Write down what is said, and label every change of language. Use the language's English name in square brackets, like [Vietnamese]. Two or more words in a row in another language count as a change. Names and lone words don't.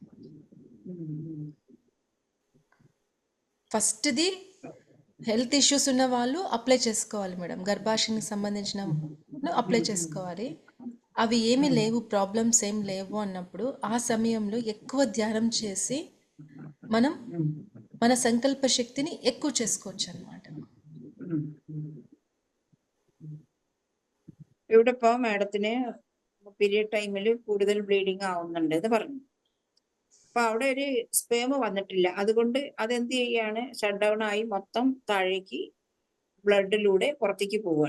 [Telugu] ఫస్ట్ది [English] health issues [Telugu] ఉన్న వాళ్ళు అప్లై చేసుకోవాలి మేడం, గర్భాశయానికి సంబంధించిన అప్లై చేసుకోవాలి. అవి ఏమీ లేవు, ప్రాబ్లమ్స్ ఏం లేవు అన్నప్పుడు ఆ సమయంలో ఎక్కువ ధ్యానం చేసి మనం మన సంకల్ప శక్తిని ఎక్కువ చేసుకోవచ్చు അന്നమాట. [Malayalam] ഇവിടെ ഇപ്പോ മാഡത്തിന് പീരിയഡ് ടൈമിൽ കൂടുതൽ ബ്ലീഡിങ് ആവുന്നുണ്ട് എന്ന് പറഞ്ഞു. അപ്പൊ അവിടെ ഒരു സ്പേം വന്നിട്ടില്ല, അതുകൊണ്ട് അതെന്ത് ചെയ്യാണ്, [English] shut down [Malayalam] ആയി മൊത്തം താഴേക്ക് ബ്ലഡിലൂടെ പുറത്തേക്ക് പോവുകയാണ്.